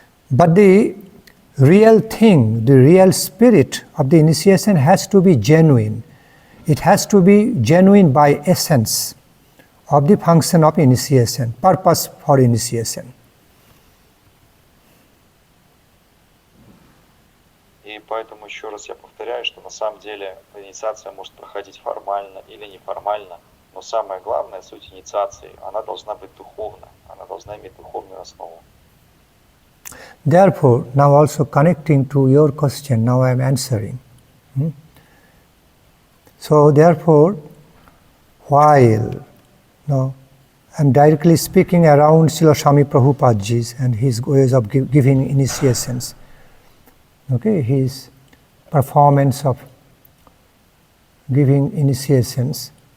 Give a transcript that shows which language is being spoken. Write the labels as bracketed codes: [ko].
[en] But the real thing, the real spirit of the initiation has to be genuine. It has to be genuine by essence of the function of initiation, purpose for initiation. [ru] И поэтому еще раз я повторяю, что на самом деле инициация может проходить формально или неформально, но самое главное, суть инициации, она должна быть духовна, она должна иметь духовную основу. [en] Therefore, now also connecting to your question, now I am answering. So therefore, while I'm directly speaking around Srila Swami Prabhupadaji's and his ways of giving initiations, his performance of giving initiations.